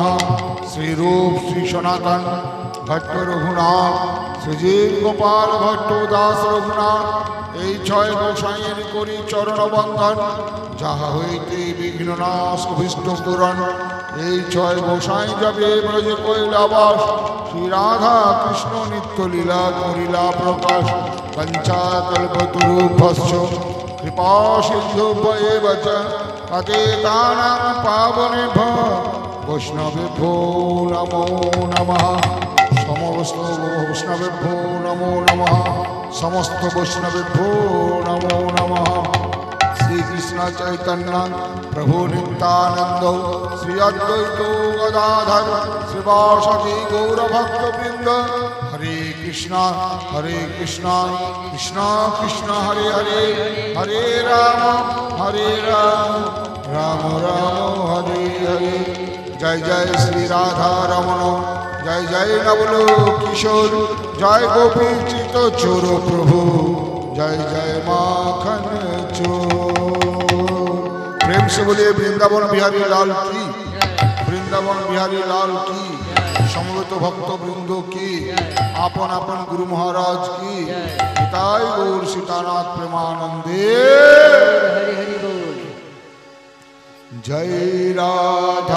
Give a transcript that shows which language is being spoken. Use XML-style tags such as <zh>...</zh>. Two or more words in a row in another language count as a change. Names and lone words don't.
<bn>শ্রীরূপ শ্রী সনাতন ভট্ট রঘুনাথ শ্রীজীব গোপাল ভট্ট দাস রঘুনাথ এই ছয় গোসাইয়ের করি চরণ বন্ধন। যাহা হইতে বিঘ্ন নাশ অভীষ্ট পূরণ। এই ছয় গোসাই যাবে ব্রজে কৈলাবাস। শ্রী রাধা কৃষ্ণ নিত্য লীলা করিলা প্রকাশ।</bn> <sa>পঞ্চাকল্পতরুভ্যশ্চ কৃপা সিন্ধুভ্যেব চ পতিতানাং পাবনেভ্যো বৈষ্ণবেভ্যো নমো নমঃ। সমস্ত বৈষ্ণবেভ্যো নমো নমঃ। সমস্ত বৈষ্ণবেভ্যো নমো নমঃ।</sa> <bn>শ্রীকৃষ্ণ চৈতন্য প্রভু নিত্যানন্দ শ্রী অদ্বৈত গদাধর শ্রীবাসদি গৌরভক্তবৃন্দ।</bn> <sa>হরে কৃষ্ণ কৃষ্ণ কৃষ্ণ হরে হরে হরে রাম রাম রাম হরে হরে।</sa> <bn>জয় জয় শ্রী রাধা রমণ জয় জয় নবল কিশোর জয় গোপী চিত চোর প্রভু জয় জয় মাখন चोर।</bn> <hi>प्रेम से बोलिए वृंदावन बिहारी लाल की, वृंदावन बिहारी लाल की, समवेत भक्त वृंद की, आपन आपन गुरु महाराज की।</hi> <bn>পিতাই গৌর সীতানাথ প্রেমানন্দে।</bn> <hi>जय राधा</hi>